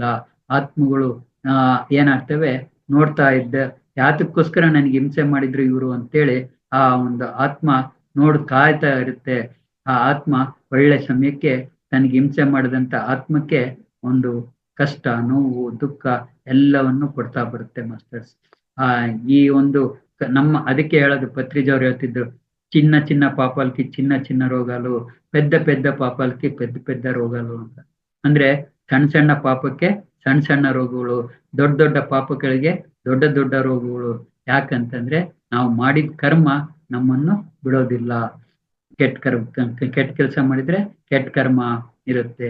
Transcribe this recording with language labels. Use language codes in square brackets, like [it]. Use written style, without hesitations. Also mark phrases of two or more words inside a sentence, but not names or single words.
[kn] ಆತ್ಮಗಳು ಏನಾಗ್ತವೆ, ನೋಡ್ತಾ ಇದ್ದ ಯಾತಕ್ಕೋಸ್ಕರ ನನಗೆ ಹಿಂಸೆ ಮಾಡಿದ್ರು ಇವರು ಅಂತೇಳಿ ಆ ಒಂದು ಆತ್ಮ ಕಾಯ್ತಾ ಇರುತ್ತೆ. ಆ ಆತ್ಮ ಒಳ್ಳೆ ಸಮಯಕ್ಕೆ ತನಗೆ ಹಿಂಸೆ ಮಾಡಿದಂತ ಆತ್ಮಕ್ಕೆ ಒಂದು ಕಷ್ಟ, ನೋವು, ದುಃಖ ಎಲ್ಲವನ್ನು ಕೊಡ್ತಾ ಬರುತ್ತೆ ಮಾಸ್ಟರ್ಸ್. ಈ ಒಂದು ಅದಕ್ಕೆ ಹೇಳೋದು ಪತ್ರಿಜಿಯವರು ಹೇಳ್ತಿದ್ರು, [te] చిన్న చిన్న పాపాలకి చిన్న చిన్న రోగాలు, పెద్ద పెద్ద పాపాలకి పెద్ద పెద్ద రోగాలు ಅಂತ. [kn] ಅಂದ್ರೆ ಸಣ್ಣ ಸಣ್ಣ ಪಾಪಕ್ಕೆ ಸಣ್ಣ ಸಣ್ಣ ರೋಗಗಳು, ದೊಡ್ಡ ದೊಡ್ಡ ಪಾಪಗಳಿಗೆ ದೊಡ್ಡ ದೊಡ್ಡ ರೋಗಗಳು. ಯಾಕಂತಂದ್ರೆ ನಾವು ಮಾಡಿದ ಕರ್ಮ ನಮ್ಮನ್ನು ಬಿಡೋದಿಲ್ಲ. ಕೆಟ್ಟ ಕೆಲಸ ಮಾಡಿದ್ರೆ ಕೆಟ್ಟ ಕರ್ಮ ಇರುತ್ತೆ.